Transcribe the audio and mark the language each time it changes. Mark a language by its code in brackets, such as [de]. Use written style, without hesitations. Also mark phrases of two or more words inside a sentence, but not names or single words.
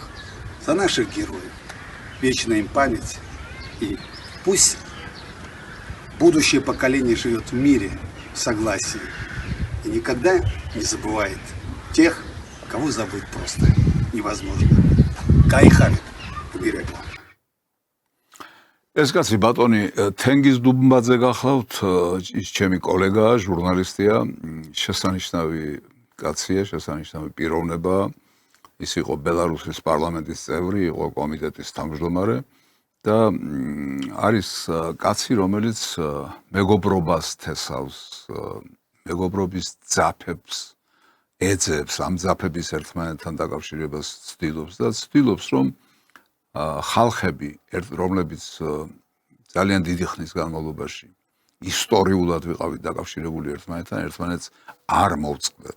[ru] За наших героев вечная им память, и пусть будущее поколение живет в мире, в согласии, и никогда не забывает тех, кого забыть просто невозможно. Кайхамит, уберегу. [ka] ეს კაცი ბატონი თენგიზ დუბმბაძე გახლავთ, ის ჩემი კოლეგაა, ჟურნალისტია, შესანიშნავი კაცია, შესანიშნავი პიროვნება. ის იყო ბელარუსის პარლამენტის წევრი, იყო კომიტეტის თავმჯდომარე და არის კაცი, რომელიც მეგობრობას თესავს, მეგობრობის ძაფებს ეძებს, ამ ძაფების ერთმანეთთან დაკავშირებას ცდილობს და ცდილობს, რომ ხალხები, რომლებიც ძალიან დიდი ხნის განმავლობაში ისტორიულად ვიყავით დაკავშირებული ერთმანეთთან, ერთმანეთს არ მოვწყდეთ.